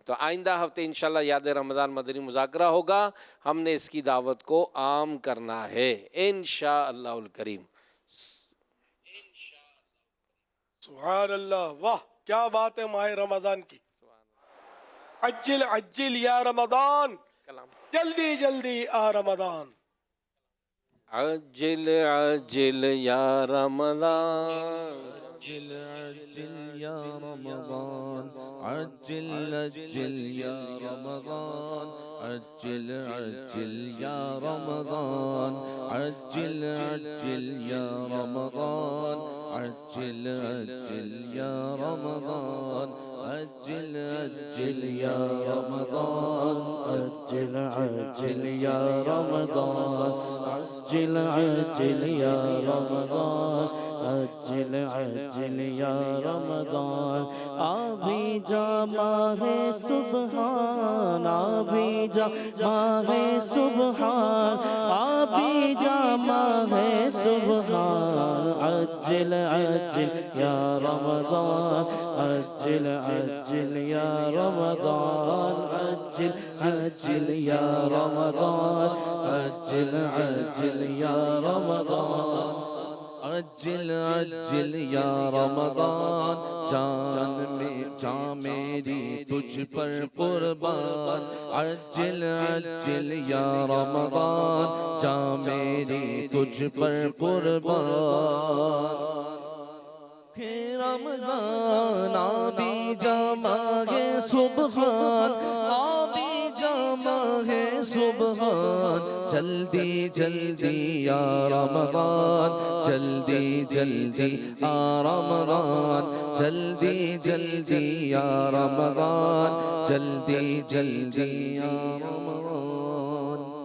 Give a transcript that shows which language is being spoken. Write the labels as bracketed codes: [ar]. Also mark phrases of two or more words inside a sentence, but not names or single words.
[ur] تو آئندہ ہفتے ان شاء اللہ یاد رمضان مدنی مذاکرہ ہوگا، ہم نے اس کی دعوت کو عام کرنا ہے [ar] إن شاء الله الكريم. سبحان الله, [ur] واہ کیا بات ہے ماہ رمضان کی. [ar] عجّل عجّل يا رمضان, [ur] جلدی جلدی آ رمضان. [ar] عجّل عجّل يا رمضان, عجّل عجّل يا رمضان، عجّل عجّل يا رمضان، عجّل عجّل يا رمضان، عجّل عجّل يا رمضان، عجّل عجّل يا رمضان، عجّل عجّل يا رمضان، عجّل عجّل يا رمضان، عجّل عجّل يا رمضان, عجل عجل یا رمضان [ur] آبی جا ماہ سبحان آبی جا ماہ سبحان آبی جا ماہ سبحان [ar] عجل عجل یا رمضان عجل عجل یا رمضان عجل عجل یا رمضان عجل عجل یا رمضان عجل عجل یا رمضان [ur] جان میری تجھ پر قربان [ar] عجل عجل یا رمضان [ur] جان میری تجھ پر قربان رمضان آبی جا ماہ سبحان آبی جا ماہ سبحان جلدی جلدی یا رمضان جلدی جلدی آ رمضان جلدی جلدی یا رمضان جلدی جلدی یا رمضان